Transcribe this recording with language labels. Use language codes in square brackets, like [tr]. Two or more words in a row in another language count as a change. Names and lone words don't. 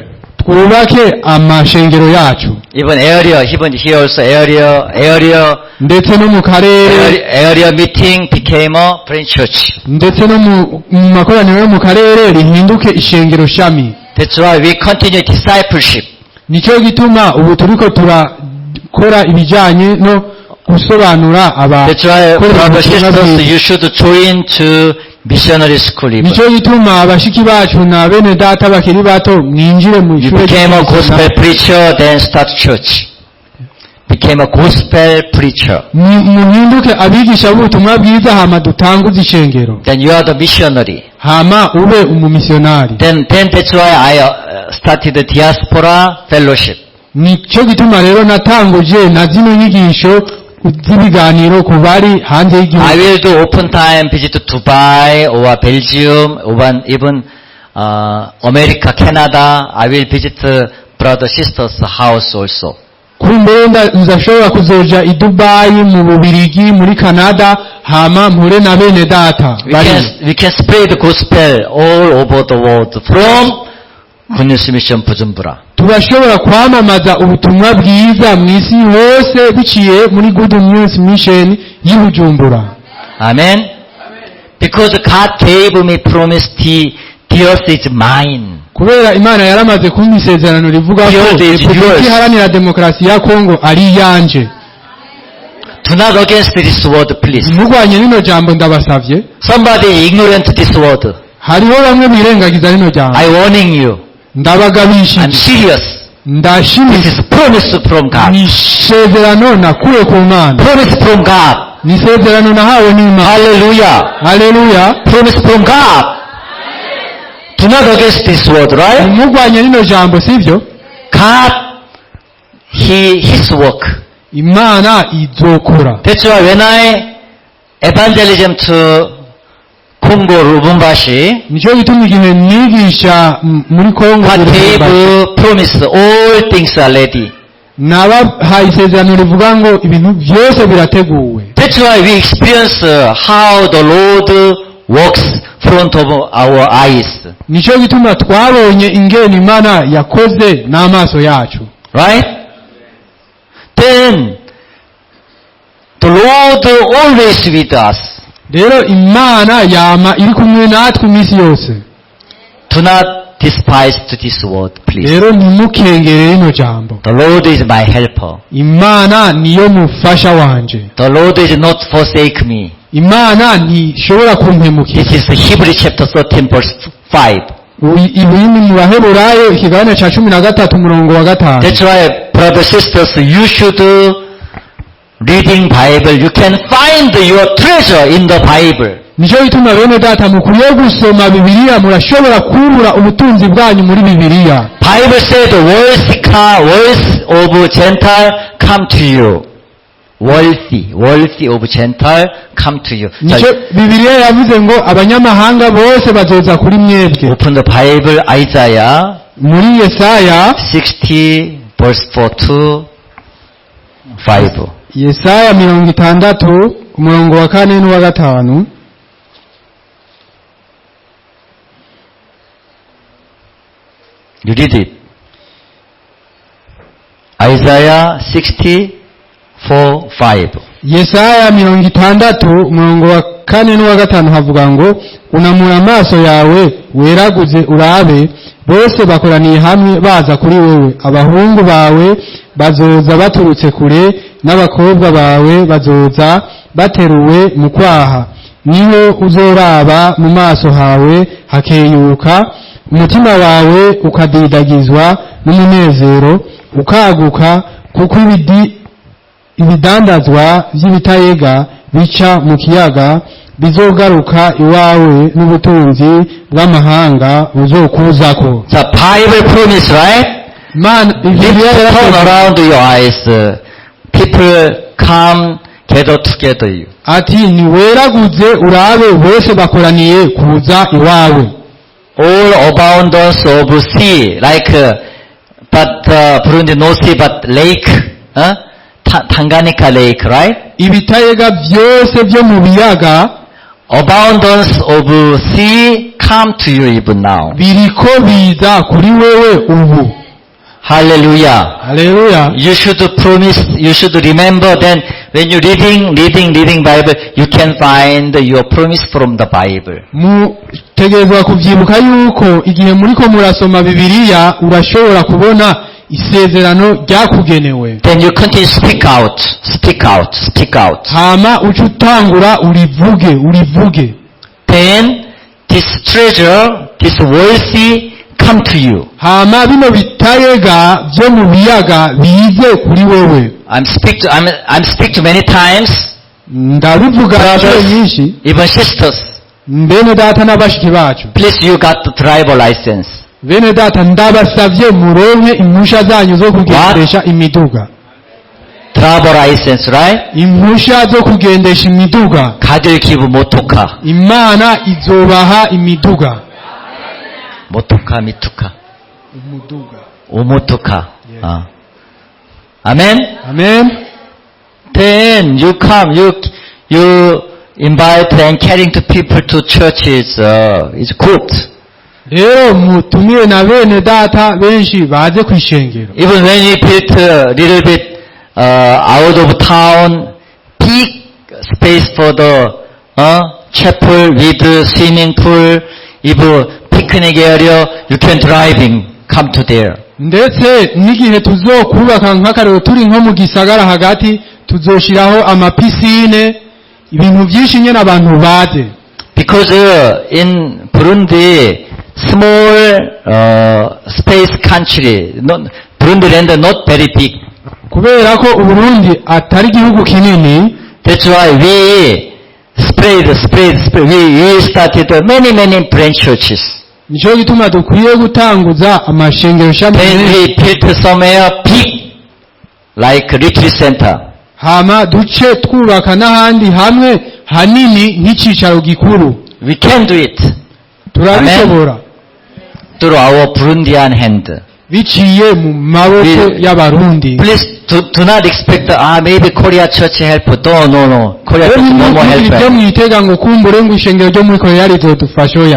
[rn] Twubake amashengero yacu. [en] Even here also area [rn] Ndetse no mu karere, [en] area meeting became a branch church. [rn] ndetse no mu makoraniro yo mu karere rihinduke ishengero shami. [en] That's why we continue discipleship. [rn] Nico gituma ubu turiko turakora ibijanye no gusobanura [en] That's why brothers and sisters, you should join to missionary school. Even. [rn] Nico gituma abashiki bacu na bene data bakiri bato mwinjire mu [en] You [rn] ishure [en] became a gospel preacher, then start church. Became a gospel preacher. [rn] muhinduke abigisha b'ubutumwa bwiza hama dutanguze ishengero, [en] Then you are the missionary. [rn] hama ube umumisionari. [en] Then that's why I started the diaspora fellowship. [rn] Nico gituma rero natanguje na zino nyigisho z'ibiganiro ku bari hanze [en] I [rn] y'igihugu. [en] will do open time visit to Dubai or Belgium or even America, Canada. I will visit brother sisters' house also. [rn] Kumbere nzashobora kuzoja i Dubai, mu Bubirigi, muri Canada, hama mpure na bene data. [en] We can spread the gospel all over the world from Good News Mission Bujumbura. [rn] Turashobora kwamamaza ubutumwa bwiza mu isi hose biciye muri Good News Mission y'Ibujumbura. Amen. [en] Because God gave me promise, the earth is mine. [rn] Kubera Imana yaramaze kumpa isezerano rivuga ko Repubulika Iharanira Demokarasi ya Kongo ari yanje. [en] Do not against this word, please. [rn] Mugwanye rino jambo ndabasavye. [en] Somebody ignorant this word. [rn] Hariho bamwe birengagiza rino jambo. [en] I warning you. [rn] Ndabagabishije. [en] I'm serious. This [rn] Ndashimitse. [en] is promise from God. [rn] Ni isezerano nakuye ku Mana. [en] Promise from God. [rn] Ni isezerano nahawe n'Imana. [en] Hallelujah. [rn] Haleluya. [en] Promise from God. Do not against this word, right? [rn] Mugwanye rino jambo sivyo? [en] God, His work. [rn] Imana izokora. [en] That's why when I evangelism to Congo, Lubumbashi, [rn] nicyo gituma igihe nigisha muri Kongo [en] God gave promise, all things are ready. [rn] nabahaye isezerano rivuga ngo ibintu byose birateguwe. [en] That's why we experience how the Lord works front of our eyes. [rn] Nicyo gituma twabonye ingene Imana yakoze n'amaso yacu. [en] Right? Then, the Lord always with us. [rn] Rero Imana yama iri kumwe natwe iminsi yose. [en] Do not despise to this word, please. [rn] Rero ntimukengere rino jambo. [en] The Lord is my helper. [rn] Imana niyo mufasha wanje. [en] The Lord is not forsake me. [rn] Imana ntishobora kumpemukira. [en] This is Hebrews chapter 13 verse 5. [rn] Ibi ni mu Baheburayo ikigabane ca 13 umurongo wa 5. [en] That's why, brothers and sisters, you should reading Bible. You can find your treasure in the Bible. [rn] Nicyo gituma bene data mukwiye gusoma Bibiliya, murashobora kubura ubutunzi bwanyu muri Bibiliya. [en] Bible said, wealth of Gentile come to you. Wealthy of Gentile come to you. [rn] Nicyo Bibiliya yavuze ngo abanyamahanga bose bazoza kuri mwebwe. [en] Open the Bible, Isaiah [rn] Muri Yesaya [en] 60 verse 4 to 5. [rn] Yesaya 60 umurongo wa 4 n'uwa 5. [en] You read it. Isaiah 64:5. [rn] Yesaya 60 umurongo wa 4 n'uwa 5 havuga ngo unamura amaso yawe weraguze urabe, bose bakoraniye hamwe baza kuri wewe, abahungu bawe bazoza baturutse kure n'abakobwa bawe bazoza bateruwe mu kwaha, niho uzoraba mu maso hawe hakeyuka, umutima wawe ukadidagizwa n'umunezero ukaguka, kuko ibidandazwa by'ibitayega bica mu kiyaga bizogaruka iwawe, n'ubutunzi bw'amahanga buzokuzako. [en] The Bible promise, right? Man, Turn around your eyes. People come gather together. [rn] ati niweraguze urabe, bose bakoraniye kuza iwawe. [en] All abundance of sea, like, but Burundi no sea, but lake, Tanganyika lake, right? [rn] Ibitayega byose byo mu biyaga, [en] Abundance of sea come to you even now. [rn] biriko biza kuri wewe ubu. [en] Hallelujah. [rn] Haleluya. [en] You should promise, you should remember then when you're reading Bible, you can find your promise from the Bible. [rn] Mutegerezwa kuvyibuka yuko igihe muriko murasoma Bibiliya urashobora kubona isezerano ryakugenewe. [en] Then you continue speak out. [rn] Hama uca utangura urivuge. [en] Then this treasure, this wealthy come to you. [rn] Hama bino bitayega byo mu biyaga bize kuri wewe. [en] I'm speak to many times. [rn] Ndabivuga [en] Brothers, [rn] nyinshi. [en] even sisters. [rn] Bene data n'abashiki bacu. [en] Please, you got the driver license. [rn] Bene data ndabasavye muronke impusha zanyu zo kugendesha imiduga. [en] Driver license, right? [rn] Impusha zo kugendesha imiduga. 가질 기부 모토카. Imana izobaha imiduga. 모토카 미투카. Umuduga. 오모토카. [en] Amen? Amen. Then you come, you invite and carrying to people to churches, is good. [rn] Rero mutumire na bene data benshi baze kwishengero. [en] Even when you built a little bit out of town, big space for the chapel with swimming pool, even picnic area, you can come to there. [rn] Ndetse n'igihe tuzokubaka nk'akarero turi nko mu gisagara hagati, tuzoshiraho amapisine, ibintu byinshi nyene abantu baze. [en] Because in Burundi, small space country, Burundi land not very big. [rn] Kubera ko Uburundi atari igihugu kinini, [en] that's why we spread. We started many branch churches. [rn] Nico gituma dukwiye gutanguza amashengero shami. [en] Then we built somewhere big, like retreat center. [rn] Hama duce twubaka n'ahandi hamwe hanini nk'icicaro gikuru. [en] We can do it. [rn] turabishobora [en] Through our Burundian hand. [rn] biciye mu maboko y'abarundi. [en] Please do not expect, maybe Korea church help. No. Korea church no more [rn] ibyo [en] help. [rn] mwitega ngo kumbure ngo ishengero ryo muri Korea rizodufasha oya.